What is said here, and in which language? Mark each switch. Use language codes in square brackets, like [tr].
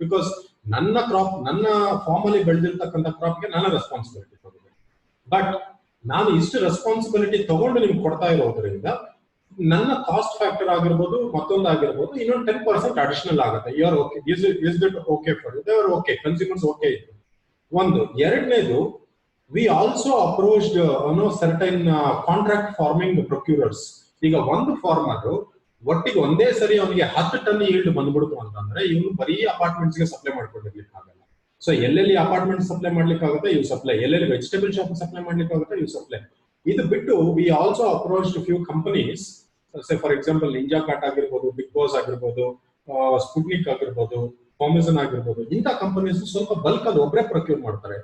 [kn] Because ನನ್ನ crop, ನನ್ನ form ಅಲ್ಲಿ ಬೆಳೆದಿರ್ತಕ್ಕಂಥ ಕ್ರಾಪ್ಗೆ ನನ್ನ ರೆಸ್ಪಾನ್ಸಿಬಿಲಿಟಿ ತಗೋಬೇಕು. ಬಟ್ ನಾನು ಇಷ್ಟು ರೆಸ್ಪಾನ್ಸಿಬಿಲಿಟಿ ತಗೊಂಡು ನಿಮ್ಗೆ ಕೊಡ್ತಾ ಇರೋದ್ರಿಂದ ನನ್ನ ಕಾಸ್ಟ್ ಫ್ಯಾಕ್ಟರ್ ಆಗಿರ್ಬೋದು, ಮತ್ತೊಂದು ಆಗಿರ್ಬೋದು, ಇನ್ನೊಂದು 10% ಅಡಿಷನಲ್ ಆಗುತ್ತೆ. [en] You are okay, is that okay for you? They are okay, consumers okay ಇತ್ತು. [kn] ಒಂದು. [en] ಎರಡನೇದು, we also approached certain contract farming procurers. [kn] ಈಗ ಒಂದು ಫಾರ್ಮರ್ ಒಟ್ಟಿಗೆ ಒಂದೇ ಸರಿ ಅವನಿಗೆ 10 ಟನ್ ಈಲ್ಡ್ ಬಂದ್ಬಿಡ್ತು ಅಂತಂದ್ರೆ ಇವನು ಬರೀ ಅಪಾರ್ಟ್ಮೆಂಟ್ಸ್ ಗೆ ಸಪ್ಲೈ ಮಾಡ್ಕೊಂಡಿರ್ಲಿಕ್ಕೆ ಆಗಲ್ಲ. ಸೊ ಎಲ್ಲೆಲ್ಲಿ ಅಪಾರ್ಟ್ಮೆಂಟ್ ಸಪ್ಲೈ ಮಾಡ್ಲಿಕ್ಕೆ ಆಗುತ್ತೆ ಇವು ಸಪ್ಲೈ, ಎಲ್ಲೆಲ್ಲಿ ವೆಜಿಟೇಬಲ್ ಶಾಪ್ ಸಪ್ಲೈ ಮಾಡ್ಲಿಕ್ಕೆ ಆಗುತ್ತೆ ಇವು ಸಪ್ಲೈ. ಇದು ಬಿಟ್ಟು [en] we also approach few companies, say for example [kn] ninja cart ಆಗಿರ್ಬೋದು, ಬಿಗ್ ಬಾಸ್ ಆಗಿರ್ಬೋದು, ಸ್ಪುಟ್ನಿಕ್ ಆಗಿರ್ಬೋದು, ಕಾಮಿಸನ್ ಆಗಿರ್ಬೋದು, ಇಂಥ ಕಂಪನೀಸ್ ಸ್ವಲ್ಪ ಬಲ್ಕ್ ಅಲ್ಲಿ ಒಬ್ಬರೇ ಪ್ರೊಕ್ಯೂರ್ ಮಾಡ್ತಾರೆ.